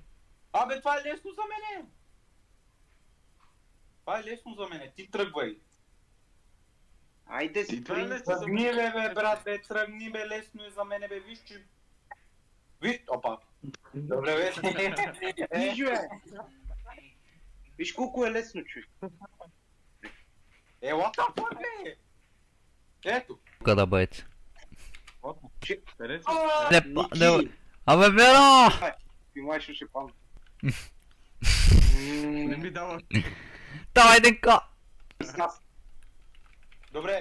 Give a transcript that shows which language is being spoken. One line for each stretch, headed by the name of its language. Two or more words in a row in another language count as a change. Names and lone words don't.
Bulgarian: Абе, това е лесно за мене. Това е лесно за мене. Ти тръгвай. Айде си, това е при... лесно. Тръгни, бе, брат, бе, тръгни, бе, лесно е за мене, бе, виж, че... Опа. Добре, бе. Виж, бе. Виж колко е лесно, човек.
English: What the fuck,
Bulgarian: бе? Ето. Тука да бъдете. Къде си? Ники! Абе, Веро! Ти май ще падна. Не ми дава. Давай, Денко! Добре,